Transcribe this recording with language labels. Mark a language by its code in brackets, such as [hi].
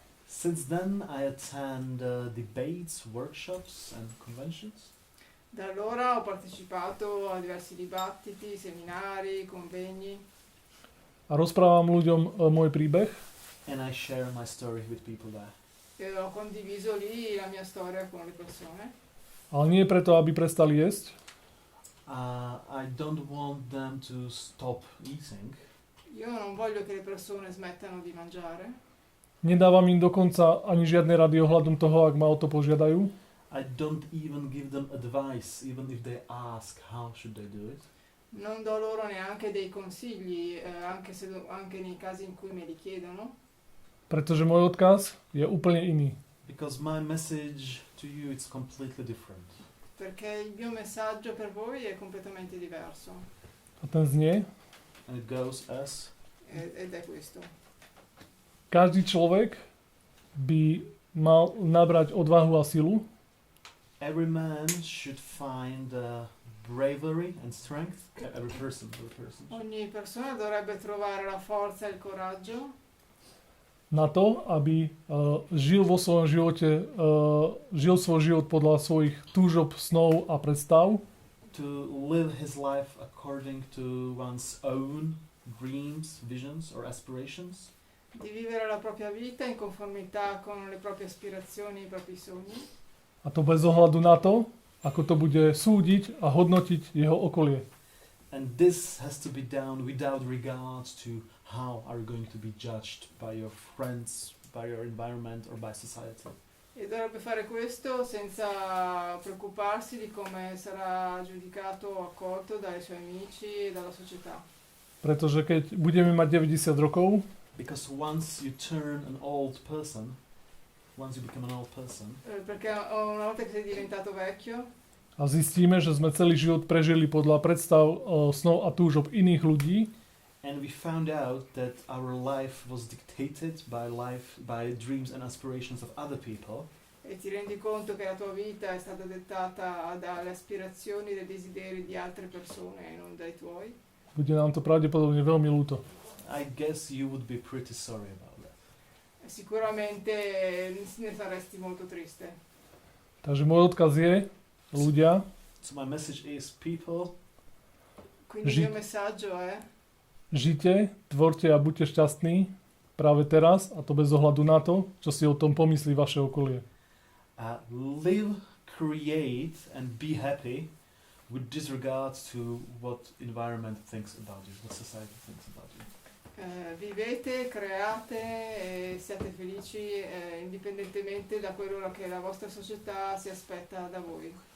[en] Since then I attend debates, workshops and conventions. [it] Da allora ho partecipato a diversi dibattiti, seminari, convegni. [sk] A rozprávam ľuďom môj príbeh. [en] And I share my story with people there. [it] E ho condiviso lì la mia storia con le persone. [sk] Ale nie preto, aby prestali jesť, [en] I don't want them to stop eating. [it] Io non voglio che le persone smettano di mangiare. [sk] nedávam im dokonca ani žiadne rady ohľadom toho, ak ma o to požiadajú. [en] I don't even give them advice, even if they ask how should they do it. [it] Non do loro neanche dei consigli, anche nei casi in cui me li chiedono. [sk] Pretože môj odkaz je úplne iný. [en] Because my message to you is completely different. [it] Perché il mio messaggio per voi è completamente diverso. [sk] A ten znie: [en] And it goes as [it] Ed è questo. [sk] každý človek by mal nabrať odvahu a silu, [en] every man should find bravery and strength. Every person. [it] Ogni persona dovrebbe trovare la forza e il coraggio [sk] na to, aby žil vo svojom živote, žil svoj život podľa svojich túžob, snov a predstav, [en] To live his life according to one's own dreams, visions or aspirations. [it] di vivere la propria vita in conformità con le proprie aspirazioni e i propri sogni. [sk] a to bez ohľadu na to, ako to bude súdiť a hodnotiť jeho okolie. [en] And this has to be done without regards to how are you going to be judged by your friends, by your environment or by society. [it] E dovrebbe fare questo senza preoccuparsi di come sarà giudicato o accolto dai suoi amici e dalla società. [sk] Pretože keď budeme mať 90 rokov, [en] Because once you turn an old person, once you become an old person, [it] Perché una volta che sei diventato vecchio [sk] a zistíme, že sme celý život prežili podľa predstav, snov a túžob iných ľudí, [en] and we found out that our life was dictated by dreams and aspirations of other people, [it] e ti rendi conto che la tua vita è stata dettata dalle aspirazioni e dai desideri di altre persone e non dai tuoi, [sk] bude nám to pravdepodobne veľmi ľúto. [en] I guess you would be pretty sorry about that. [it] sicuramente ne saresti molto triste. [sk] Takže môj odkaz je, ľudia, [en] So my message is, people, [it] Quindi il mio messaggio è [sk] žite, tvorte a buďte šťastní práve teraz, a to bez ohľadu na to, čo si o tom pomyslí vaše okolie. [en] live, create and be happy with disregard to what environment thinks about you, what society thinks about you. [it] Vivete, create e siate felici indipendentemente da quello che la vostra società si aspetta da voi.